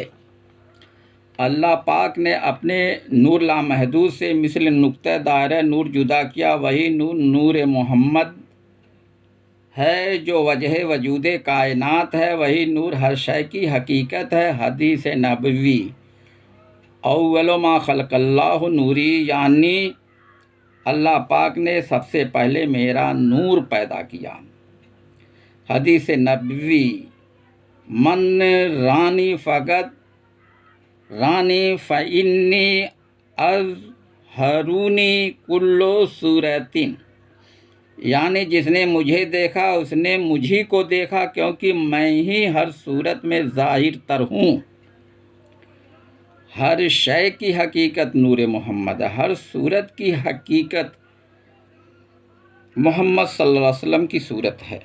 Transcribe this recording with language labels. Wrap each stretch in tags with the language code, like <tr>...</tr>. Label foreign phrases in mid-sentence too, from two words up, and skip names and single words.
<ur>اللہ پاک نے اپنے نور لامحدود سے مثل نقطہ دائرہ نور جدا کیا، وہی نور نور محمد ہے جو وجہ وجود کائنات ہے، وہی نور ہر شے کی حقیقت ہے۔ حدیث نبوی:</ur> <ar>اول ما خلق اللہ نوری،</ar> <ur>یعنی اللہ پاک نے سب سے پہلے میرا نور پیدا کیا۔ حدیث نبوی:</ur> <ar>من رانی فقط رانی فإنی اظہرونی کل صورتٍ،</ar> <ur>یعنی جس نے مجھے دیکھا اس نے مجھی کو دیکھا، کیونکہ میں ہی ہر صورت میں ظاہر تر ہوں۔ ہر شے کی حقیقت نور محمد ہے، ہر صورت کی حقیقت محمد</ur> <ar>صلی اللہ علیہ وسلم</ar> <ur>کی صورت ہے۔</ur>